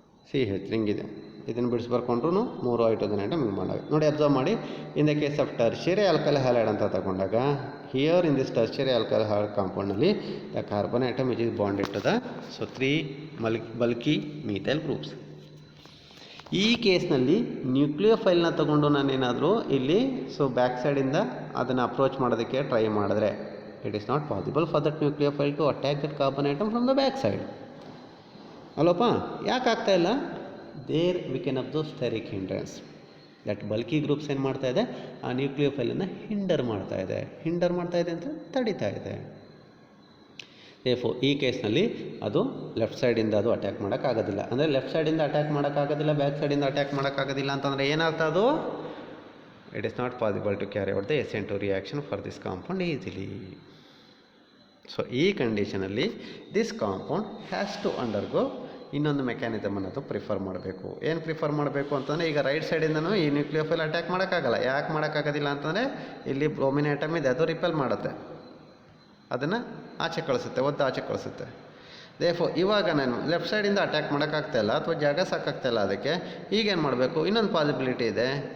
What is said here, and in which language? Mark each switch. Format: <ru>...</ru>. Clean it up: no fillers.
<kn>CH3 ಹಿಂಗಿದೆ. ಇದನ್ನು ಬಿಡಿಸಿ ಬರ್ಕೊಂಡ್ರು 3 ಹೈಡ್ರೋಜನ್ ಐಟಮ್ ಹಿಂಗೆ ಮಾಡಾಗ ನೋಡಿ, ಅಬ್ಸರ್ವ್ ಮಾಡಿ.</kn> <en>In the case of tertiary alkyl halide ಅಂತ ತಗೊಂಡಾಗ here in this tertiary alkyl halide ಕಾಂಪೌಂಡ್ನಲ್ಲಿ the carbon atom which is bonded to the 3 bulky methyl groups.</en> <kn>ಈ ಕೇಸ್ನಲ್ಲಿ ನ್ಯೂಕ್ಲಿಯೋಫೈಲ್ನ ತಗೊಂಡು ನಾನೇನಾದರೂ ಇಲ್ಲಿ ಬ್ಯಾಕ್ ಸೈಡಿಂದ ಅದನ್ನು ಅಪ್ರೋಚ್ ಮಾಡೋದಕ್ಕೆ ಟ್ರೈ ಮಾಡಿದ್ರೆ</kn> <en>it is not possible for that nucleophile to attack that carbon atom from the back side.</en> <kn>ಅಲ್ಲಪ್ಪ, ಯಾಕೆ ಆಗ್ತಾ ಇಲ್ಲ?</kn> <en>There we can observe steric hindrance.</en> <kn>That bulky groups ಏನು ಮಾಡ್ತಾ ಇದೆ, ಆ ನ್ಯೂಕ್ಲಿಯೋಫೈಲನ್ನು ಹಿಂಡರ್ ಮಾಡ್ತಾ ಇದೆ ಅಂತ ತಡಿತಾ ಇದೆ. ಈ ಕೇಸ್ನಲ್ಲಿ ಅದು ಲೆಫ್ಟ್ ಸೈಡಿಂದ ಅದು ಅಟ್ಯಾಕ್ ಮಾಡೋಕ್ಕಾಗೋದಿಲ್ಲ. ಅಂದರೆ ಲೆಫ್ಟ್ ಸೈಡಿಂದ ಅಟ್ಯಾಕ್ ಮಾಡೋಕ್ಕಾಗೋದಿಲ್ಲ, ಬ್ಯಾಕ್ ಸೈಡಿಂದ ಅಟ್ಯಾಕ್ ಮಾಡೋಕ್ಕಾಗೋದಿಲ್ಲ ಅಂತಂದರೆ ಏನರ್ಥ ಅದು?</kn> <en>it is not possible to carry out the SN2 reaction for this compound easily. So</en> <kn>ಈ ಕಂಡೀಷನಲ್ಲಿ</kn> <en>this compound has to undergo</en> <kn>ಇನ್ನೊಂದು ಮೆಕ್ಯಾನಿಸಮ್ ಅನ್ನೋದು ಪ್ರಿಫರ್ ಮಾಡಬೇಕು. ಏನು ಪ್ರಿಫರ್ ಮಾಡಬೇಕು ಅಂತಂದರೆ, ಈಗ ರೈಟ್ ಸೈಡಿಂದನೂ ಈ ನ್ಯೂಕ್ಲಿಯೋಫೈಲ್ ಅಟ್ಯಾಕ್ ಮಾಡೋಕ್ಕಾಗಲ್ಲ. ಯಾಕೆ ಮಾಡೋಕ್ಕಾಗೋದಿಲ್ಲ ಅಂತಂದರೆ, ಇಲ್ಲಿ ಬ್ರೋಮಿನ್ ಆಟಮ್ ಇದೆ, ಅದು ರಿಪೆಲ್ ಮಾಡುತ್ತೆ, ಅದನ್ನು ಆಚೆ ಕಳಿಸುತ್ತೆ, ಒದ್ದು ಆಚೆ ಕಳಿಸುತ್ತೆ. ಇವಾಗ ನಾನು ಲೆಫ್ಟ್ ಸೈಡಿಂದ ಅಟ್ಯಾಕ್ ಮಾಡೋಕ್ಕಾಗ್ತಾಯಿಲ್ಲ ಅಥವಾ ಜಾಗ ಸಾಕಾಗ್ತಾಯಿಲ್ಲ, ಅದಕ್ಕೆ ಈಗೇನು ಮಾಡಬೇಕು, ಇನ್ನೊಂದು ಪಾಸಿಬಿಲಿಟಿ ಇದೆ.</kn>